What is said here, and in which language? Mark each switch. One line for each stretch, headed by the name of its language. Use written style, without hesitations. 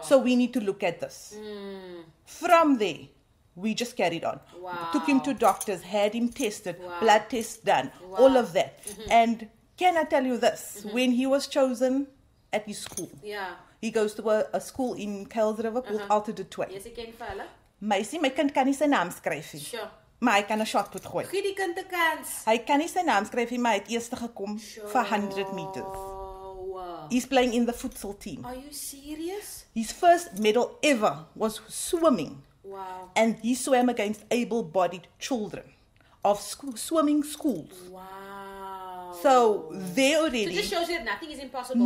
English: So we need to look at this. From there, we just carried on. Wow. Took him to doctors, had him tested, Wow. blood tests done, Wow. all of that. And can I tell you this? When he was chosen at his school, Yeah. he goes to a school in Kuils River called Alta de Twee.
Afrikaans: Yes, ek ken vir hulle. Meisie, my kind kan nie sy naam skryf nie.
English: Sure.
Afrikaans: Maar hy kan 'n shotput gooi. Gee die kind 'n kans. Hy kan nie sy naam skryf nie, maar hy het eerste gekom vir 100 meters.
English: Wow. He's playing in the futsal team. Are you serious? His first medal ever was swimming. Wow. And he swam against able-bodied children of swimming schools. Wow. So they So already... it just shows you that nothing is impossible.